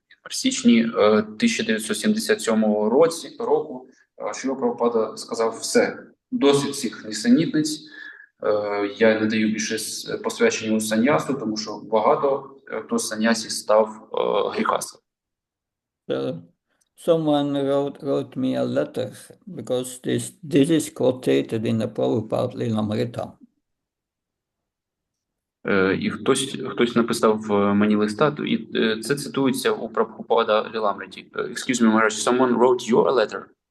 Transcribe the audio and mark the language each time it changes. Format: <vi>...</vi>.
<uk>В січні 1977 року Шріла Прабхупада сказав: все, досить цих нісенітниць, я не даю більше посвячення у саньясу, тому що багато хто з саньясів став гріхасом.</uk> <en>So someone wrote me a letter because this is quoted in the Prabhupada Lilamrita.</en> <uk>І хтось написав мені листа, і це цитується у Прабхупада Ліламриті.</uk> <en>Excuse me, Maharaj, someone wrote you a letter?</en>